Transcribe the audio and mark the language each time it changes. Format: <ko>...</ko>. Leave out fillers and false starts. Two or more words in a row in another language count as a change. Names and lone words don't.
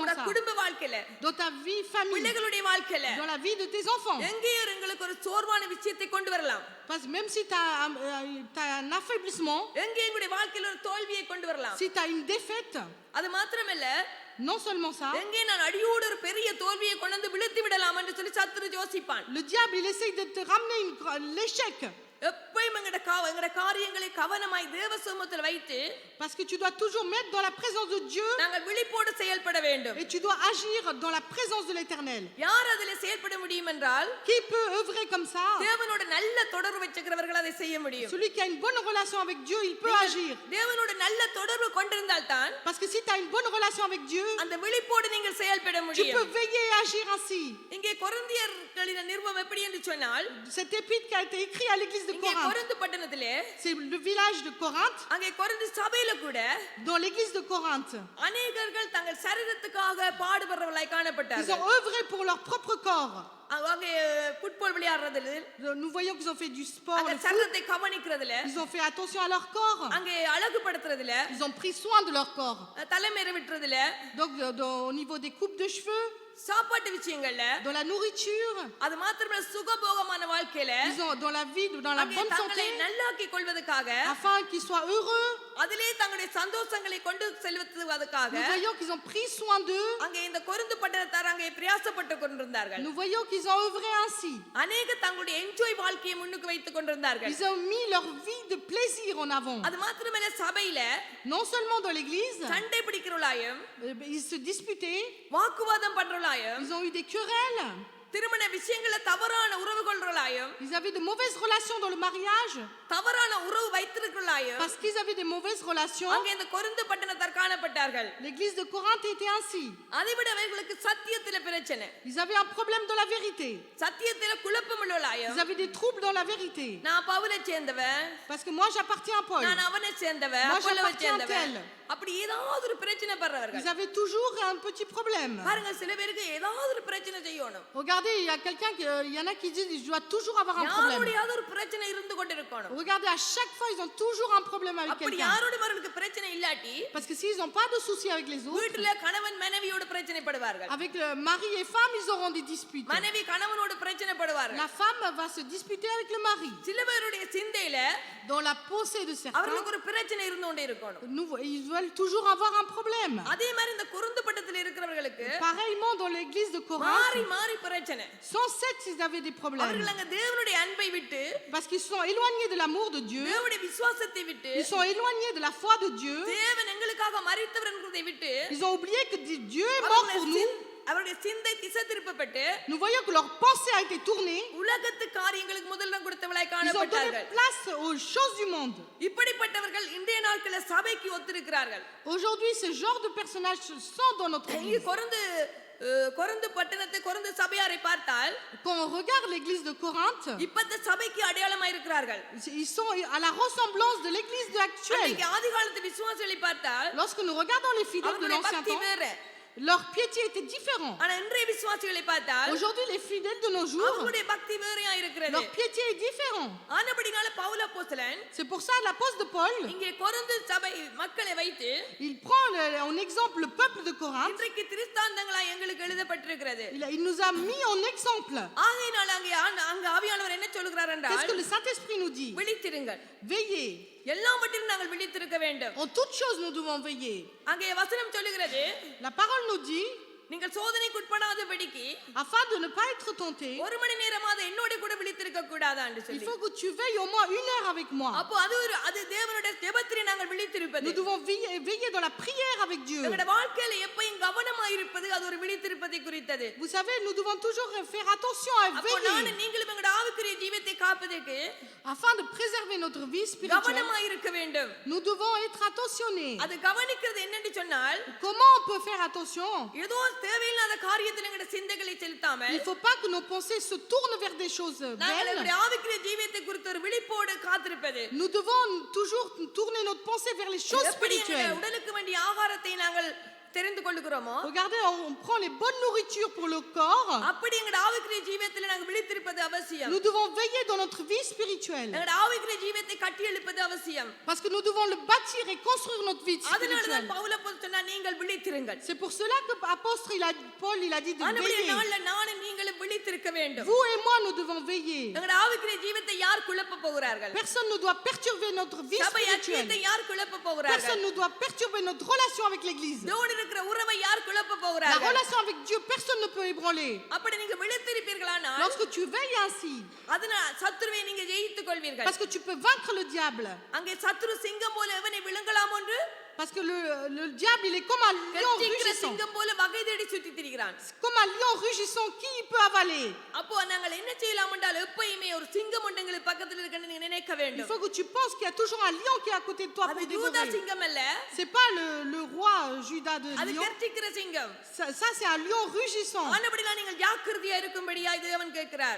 <ta>உங்களோட</ta> <fr>ça,</fr> <ta>குடும்ப வாழ்க்கையில,</ta> <fr>dans ta vie famille,</fr> <ta>பிள்ளைகளுடைய வாழ்க்கையில,</ta> <fr>dans la vie de tes enfants.</fr> <ta>எங்கேயோ உங்களுக்கு ஒரு சோர்வான விஷயத்தை கொண்டு வரலாம்.</ta> <fr>Parce que même si tu as un affaiblissement,</fr> <ta>எங்கே எங்களுடைய வாழ்க்கையில ஒரு தோல்வியை கொண்டு வரலாம்.</ta> <fr>si tu as une défaite,</fr> <ta>அது மாத்திரமல்ல,</ta> <fr>non seulement ça,</fr> <ta>எங்கே நான் அடியோடு ஒரு பெரிய தோல்வியை கொண்டு வந்து விழுத்தி விடலாம் என்று சொல்லி சத்துரு யோசிப்பான்.</ta> <fr>le diable il essaye de te ramener l'échec.</fr> <ta>எப்பயும் எங்கட காரியங்களை கவனமாய் தேவ சமூகத்தில் வைத்து,</ta> <fr>Parce que tu dois toujours mettre dans la présence de Dieu</fr> <ta>நாங்கள் விழிப்போடு செயல்பட வேண்டும்.</ta> <fr>et tu dois agir dans la présence de l'Éternel.</fr> <ta>யார் அதில் செயல்பட முடியும் என்றால்,</ta> <fr>Qui peut œuvrer comme ça?</fr> <ta>தேவனோட நல்ல தொடர்பு வச்சிருக்கிறவர்கள் அதை செய்ய முடியும்.</ta> <fr>Celui qui a une bonne relation avec Dieu, il peut agir.</fr> <ta>தேவனோட நல்ல தொடர்பு கொண்டிருந்தால் தான்</ta> <fr>Parce que si tu as une bonne relation avec Dieu,</fr> <ta>அந்த விழிப்போடு நீங்கள் செயல்பட</ta> <fr>tu</fr> <ta>முடியும்.</ta> <fr>peux veiller et agir ainsi.</fr> <ta>இங்கே கொரிந்தியர்களின் நிருபம் எப்படி என்று சொன்னால்,</ta> <fr>Cet épître qui a été écrit à l'église de</fr> <ta>இங்கே Corinthe, கொரிந்து பட்டணத்திலே,</ta> <fr>c'est le village de Corinthe.</fr> <ta>அங்கே கொரிந்து சபையில கூட</ta> <fr>Dans l'église de Corinthe,</fr> <ta>அநேகர்கள் தங்கள் சரீரத்துக்காக பாடுபடுறவர்களாய்</ta> <fr>ils</fr> <ta>காணப்பட்டார்கள்.</ta> <fr>ont œuvré pour leur propre corps.</fr> <ta>அங்கே ஃபுட்பால் விளையாடுறதுல,</ta> <fr>Nous voyons qu'ils ont fait du sport,</fr> <ta>அங்கே</ta> <fr>le foot.</fr> <ta>சரீரத்தை கவனிக்கிறதுல,</ta> <fr>Ils ont fait attention à leur corps.</fr> <ta>அங்கே அழகுபடுத்துறதுல,</ta> <fr>Ils ont pris soin de leur corps.</fr> <ta>தலைமையை விட்டுறதுல,</ta> <fr>Donc, au niveau des coupes de cheveux,</fr> <ta>சாப்பாட்டு விஷயங்கள்ல,</ta> <fr>dans la nourriture,</fr> <ta>அது மாத்திரமல்ல சுகபோகமான வாழ்க்கையில</ta> <fr>ils ont dans la vie, dans la</fr> <ta>அங்கே</ta> <fr>bonne</fr> <ta>தங்களை</ta> <fr>santé,</fr> <ta>நல்லாக்கிக் கொள்வதற்காக,</ta> <fr>afin qu'ils soient heureux.</fr> <ta>அதிலே தங்களுடைய சந்தோஷங்களை கொண்டு செல்வதற்காக</ta> <fr>Nous voyons qu'ils ont pris soin d'eux.</fr> <ta>அங்கே இந்த கொரிந்து பட்டணத்தார் அங்கே பிரயாசப்பட்டு கொண்டிருந்தார்கள்.</ta> <fr>Nous voyons qu'ils ont œuvré ainsi.</fr> <ta>அநேக தங்களுடைய என்ஜாய் வாழ்க்கையை முன்னுக்கு வைத்துக் கொண்டிருந்தார்கள்.</ta> <fr>Ils ont mis leur vie de plaisir en avant.</fr> <ta>அது மாத்திரமல்ல, சபையில</ta> <fr>Non seulement dans l'église,</fr> <ta>சண்டை பிடிக்கிறவளாயும்,</ta> <fr>ils se disputaient,</fr> <ta>வாக்குவாதம் பண்றவளாயும்,</ta> <fr>ils ont eu des querelles,</fr> <ta>திருமண விஷயங்கள தவறான உறவு கொள்றவளாயும்,</ta> <fr>ils avaient de mauvaises relations dans le mariage,</fr> <ta>தவறான உறவு வைத்திருக்கிறவளாயும்</ta> <fr>parce qu'ils avaient des mauvaises relations.</fr> <ta>அங்கே இந்த கொரிந்து பட்டணத்தார் காணப்பட்டார்கள்.</ta> <fr>L'église de Corinthe était ainsi.</fr> <ta>அதைவிட அவர்களுக்கு சத்தியத்தில பிரச்சனை,</ta> <fr>Ils avaient un problème dans la vérité.</fr> <ta>சத்தியத்தில குழப்பம் உள்ளவளாயும்.</ta> <fr>Ils avaient des troubles dans la vérité.</fr> <ta>நான் பவுலை சேர்ந்தவன்,</ta> <fr>Parce que moi j'appartiens à Paul.</fr> <ta>நான் அவனை சேர்ந்தவன்,</ta> <fr>Moi,</fr> <ta>அப்போலோவை</ta> <fr>j'appartiens à</fr> <ta>சேர்ந்தவன்,</ta> <fr>tel.</fr> <ta>அப்படி ஏதாவது ஒரு பிரச்சனை படுறவர்கள்.</ta> <fr>Ils avaient toujours un petit problème.</fr> <ta>பாருங்க, சில பேருக்கு ஏதாவது ஒரு பிரச்சனை செய்யணும்.</ta> <fr>Regardez, il y a quelqu'un, il y en a qui disent je dois toujours avoir un problème.</fr> <ta>யாரோடையாவது ஒரு பிரச்சனை இருந்து கொண்டிருக்கணும்.</ta> <fr>Regardez, à chaque fois ils ont toujours un problème avec</fr> <ta>அப்படி</ta> <fr>quelqu'un.</fr> <ta>யாரோடையவர்களுக்கு பிரச்சனை இல்லாட்டி,</ta> <fr>Parce que s'ils n'ont pas de soucis avec les autres,</fr> <ta>வீட்டுல கணவன் மனைவியோட பிரச்சனை படுவார்கள்,</ta> <fr>avec le mari et femme, ils auront des disputes.</fr> <ta>மனைவி கணவனோட பிரச்சனை படுவார்கள்.</ta> <fr>La femme va va se disputer avec le mari.</fr> <ta>சில பேருடைய சிந்தையில</ta> <fr>Dans la pensée de certains,</fr> <ta>அவர்களுக்கு ஒரு பிரச்சனை இருந்து கொண்டே இருக்கணும்.</ta> <fr>ils veulent toujours avoir un problème.</fr> <ta>அதே மாதிரி இந்த கொரிந்து பட்டணத்தில் இருக்கிறவர்களுக்கு</ta> <fr>Pareillement dans l'église de Corinthe,</fr> <ta>மாறி மாறி பிரச்சனை.</ta> <fr>sans cesse ils avaient des problèmes.</fr> <ta>அவர்கள் அங்க தேவனுடைய அன்பை விட்டு,</ta> <fr>Parce qu'ils sont éloignés de l'amour de Dieu,</fr> <ta>தேவனுடைய விசுவாசத்தை விட்டு,</ta> <fr>ils sont éloignés de la foi de Dieu,</fr> <ta>தேவன் எங்களுக்காக மரித்தவர் என்கிறதை விட்டு,</ta> <fr>ils ont oublié que Dieu est mort pour nous.</fr> <ta>அவருடைய சிந்தை திசை திருப்பப்பட்டு,</ta> <fr>Nous voyons que leur pensée a été tournée.</fr> <ta>உலகத்து காரியங்களுக்கு முதலிடம் கொடுத்தவளாய்</ta> <fr>Ils ont donné</fr> <ta>காணப்பட்டார்கள்.</ta> <fr>place aux choses du monde.</fr> <ta>இப்படிப்பட்டவர்கள் இன்றைய நாட்களில் சபைக்கு ஒத்திருக்கிறார்கள்.</ta> <fr>Aujourd'hui, ce genre de personnages sont dans notre</fr> <ta>இங்கு</ta> <fr>église.</fr> <ta>கொரிந்து பட்டணத்தை கொரிந்து சபையாரை பார்த்தால்</ta> <fr>Quand on regarde l'église de Corinthe,</fr> <ta>இப்பத்த சபைக்கு அடையாளமாக இருக்கிறார்கள்.</ta> <fr>ils sont à la ressemblance de l'église actuelle.</fr> <ta>அன்றைக்கு ஆதி காலத்து விசுவாசிகளை பார்த்தால்</ta> <fr>Lorsque nous regardons les fidèles de</fr> <ta>அவர்களுடைய</ta> <fr>l'ancien</fr> <ta>பக்தி</ta> <fr>temps,</fr> <ta>வேற.</ta> <fr>leur piété était différent.</fr> <ta>ஆனா இன்றைய விசுவாசிகளை பார்த்தால்</ta> <fr>Aujourd'hui, les fidèles de nos jours,</fr> <ta>அவர்களுடைய பக்தி வேறையா இருக்கிறது.</ta> <fr>leur piété est différent.</fr> <ta>ஆனபடினால பவுல் அப்போஸ்தலன்</ta> <fr>C'est pour ça l'apôtre de Paul,</fr> <ta>இங்கே கொரிந்து சபை மக்களை வைத்து</ta> <fr>il prend en exemple le peuple de Corinthe.</fr> <ta>இன்றைக்கு திருஸ்தாந்தங்களாய் எங்களுக்கு எழுதப்பட்டிருக்கிறது.</ta> <fr>Il nous a mis en exemple.</fr> <ta>ஆகையினால அங்க ஆவியானவர் என்ன சொல்கிறார்</ta> <fr>Qu'est-ce</fr> <ta>என்றால்,</ta> <fr>que le Saint-Esprit nous dit?</fr> <ta>விழித்திருங்கள்,</ta> <fr>Veillez.</fr> <ta>எல்லாவற்றிலும் நாங்கள் விழித்திருக்க வேண்டும்.</ta> <fr>En toutes choses, nous devons veiller.</fr> <ta>அங்கே வசனம் சொல்லுகிறது,</ta> <fr>La parole nous dit,</fr> <ta>நீங்கள் சோதனைக்கு உட்படாதபடிக்கு</ta> <fr>afin de ne pas être tenté,</fr> <ta>ஒரு மணி நேரமாவது என்னோட கூட விழித்திருக்க கூடாதா என்று</ta> <fr>il</fr> <ta>சொல்லி.</ta> <fr>faut que tu veilles au moins 1 heure avec moi.</fr> <ta>அப்போ அது தேவனுடைய ஜெபத்திலே நாங்கள் விழித்திருப்பது.</ta> <fr>Nous devons veiller dans la prière avec Dieu.</fr> <ta>எங்களுடைய வாழ்க்கையில எப்பயும் கவனமாய் இருப்பது அது ஒரு விழித்திருப்பதை குறித்தது.</ta> <fr>Vous savez, nous devons toujours faire attention à</fr> <ta>அப்போ நான்</ta> <fr>veiller</fr> <ta>நீங்களும் எங்களுடைய ஆவிக்குரிய ஜீவத்தை காப்பதற்கு</ta> <fr>afin de préserver notre vie spirituelle.</fr> <ta>கவனமாய் இருக்க வேண்டும்.</ta> <fr>Nous devons être attentionnés.</fr> <ta>அது கவனிக்கிறது என்னன்னு சொன்னால்,</ta> <fr>Comment on peut faire attention?</fr> <ta>ஏதோ தேவையில்லாத காரியத்தில் எங்களுடைய சிந்தைகளை செலுத்தாமல்</ta> <fr>Il ne faut pas que nos pensées se tournent vers des choses</fr> <ta>நாங்கள்</ta> <fr>belles.</fr> <ta>எங்களுடைய ஆவிக்குரிய ஜீவத்தை குறித்து ஒரு விழிப்போடு காத்திருப்பது.</ta> <fr>Nous devons toujours tourner notre pensée vers les choses</fr> <ta>எப்படி எங்களுடைய</ta> <fr>spirituelles.</fr> <ta>உடலுக்கு வேண்டிய ஆகாரத்தை நாங்கள் தெரிந்து கொள்ளுகிறோமோ,</ta> <fr>Regardez, on prend les bonnes nourritures pour le corps.</fr> <ta>அப்படி எங்களுடைய ஆவிக்குரிய ஜீவத்தில் நாங்கள் விழித்திருப்பது அவசியம்.</ta> <fr>Nous devons veiller dans notre vie spirituelle.</fr> <ta>எங்களுடைய ஆவிக்குரிய ஜீவத்தை கட்டி எழுப்பது அவசியம்.</ta> <fr>Parce que nous devons le bâtir et construire notre vie</fr> <ta>அதனால தான்</ta> <fr>spirituelle.</fr> <ta>பவுல் அப்போஸ்தலன் சொன்னார், நீங்கள் விழித்திருங்கள்.</ta> <fr>C'est pour cela que l'apôtre, Paul, il a dit de</fr> <ta>ஆனபடியே</ta> <fr>veiller.</fr> <ta>நாள்ல நானும் நீங்களும் விழித்திருக்க வேண்டும்.</ta> <fr>Vous et moi, nous devons veiller.</fr> <ta>எங்களுடைய ஆவிக்குரிய ஜீவத்தை யார் குழப்ப போகிறார்கள்?</ta> <fr>Personne ne doit perturber notre vie</fr> <ta>சபை</ta> <fr>spirituelle.</fr> <ta>ஐக்கியத்தை யார் குழப்ப போகிறார்கள்?</ta> <fr>Personne ne doit perturber notre relation avec l'Église.</fr> <ta>தேவனோடு இருக்கிற உறவை யார் குழப்ப</ta> <fr>La</fr> <ta>போகிறார்கள்?</ta> <fr>relation avec Dieu, personne ne peut ébranler.</fr> <ta>அப்படி நீங்க விழித்திருப்பீர்களானால்</ta> <fr>Lorsque tu veilles ainsi,</fr> <ta>அதனால சத்துருவை நீங்க ஜெயித்துக் கொள்வீர்கள்.</ta> <fr>parce que tu peux vaincre le diable.</fr> <ta>அங்கே சத்துரு சிங்கம் போல எவனை விழுங்கலாம் என்று</ta> <fr>Parce que le diable, il est comme un lion</fr> <ta>கர்ச்சிக்கிற</ta> <fr>rugissant.</fr> <ta>சிங்கம் போல வகை தேடி சுத்தி திரிகிறான்.</ta> <fr>Comme un lion rugissant, qui il peut avaler?</fr> <ta>அப்போ நாங்கள் என்ன செய்யலாம் என்றால், எப்பயுமே ஒரு சிங்கம் ஒன்று எங்களுக்கு பக்கத்தில் இருக்குன்னு நீங்க நினைக்க</ta> <fr>Il</fr> <ta>வேண்டும்.</ta> <fr>faut que tu penses qu'il y a toujours un lion qui est à côté de toi</fr> <ta>அது</ta> <fr>pour யூதா dévorer.</fr> <ta>சிங்கம் அல்ல,</ta> <fr>C'est pas le roi Judas de</fr> <ta>அது</ta> <fr>lion.</fr> <ta>கர்ச்சிக்கிற சிங்கம்.</ta> <fr>Ça, c'est un lion rugissant.</fr> <ta>ஆனபடியால் நீங்கள் ஜாக்கிரதையா இருக்கும்படியா தேவன் கேட்கிறார்.</ta>